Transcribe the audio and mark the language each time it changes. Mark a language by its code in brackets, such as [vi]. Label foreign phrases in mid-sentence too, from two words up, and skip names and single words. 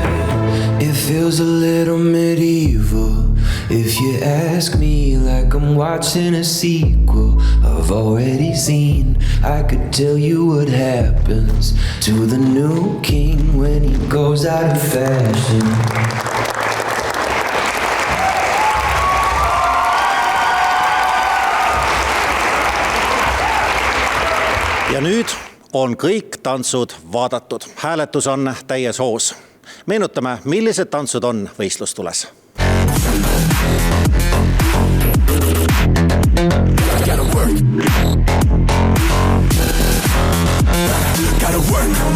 [en] It feels a little medieval if you ask me, like I'm watching a sequel I've already seen. I could tell you what happens to the new king when he goes out of fashion. [et] ja nüüd on kõik tantsud vaadatud. Hääletus on täies hoos. Meenutame, millised tantsud on võistlustules. [en] Gotta work. Gotta work.